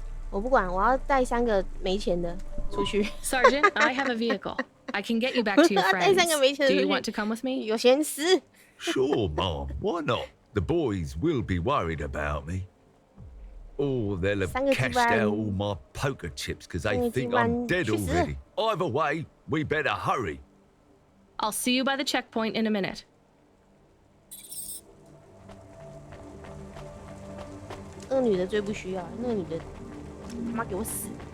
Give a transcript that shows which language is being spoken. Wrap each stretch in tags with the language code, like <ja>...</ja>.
<zh>我不管，我要带3个没钱的出去。</zh> <en>Sergeant, I have a vehicle. I can get you back to your friends. Do you want to come with me?</en> <zh>有闲事。</zh> <en>Sure, Mom. Why not? The boys will be worried about me. Or they'll have cashed out all my poker chips because they think I'm dead already. Either way, we better hurry. I'll see you by the checkpoint in a minute.</en> <zh>那个女的最不需要，那个女的他妈给我死！</zh>